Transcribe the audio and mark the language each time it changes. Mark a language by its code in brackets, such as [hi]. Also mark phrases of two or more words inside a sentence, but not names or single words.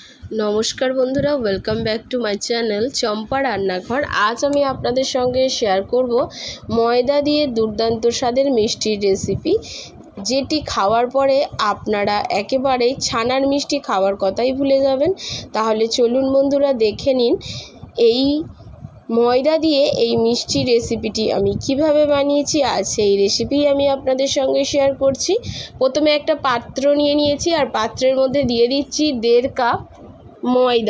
[bn] নমস্কার বন্ধুরা [en] welcome back to my channel [bn] चम्पा रान्नाघर। আজ আমি আপনাদের সঙ্গে শেয়ার করব ময়দা দিয়ে দুর্দান্ত স্বাদের মিষ্টির রেসিপি, যেটি खाওয়ার পরে আপনারা একেবারেই ছানার মিষ্টি খাওয়ার কথাই ভুলে যাবেন। তাহলে চলুন বন্ধুরা দেখে নিন এই ময়দা দিয়ে এই মিষ্টি রেসিপিটি আমি কিভাবে বানিয়েছি। আর সেই রেসিপি আমি আপনাদের সঙ্গে শেয়ার করছি। প্রথমে একটা পাত্র নিয়ে নিয়েছি আর পাত্রের মধ্যে দিয়ে দিচ্ছি 1.5 কাপ ময়দা।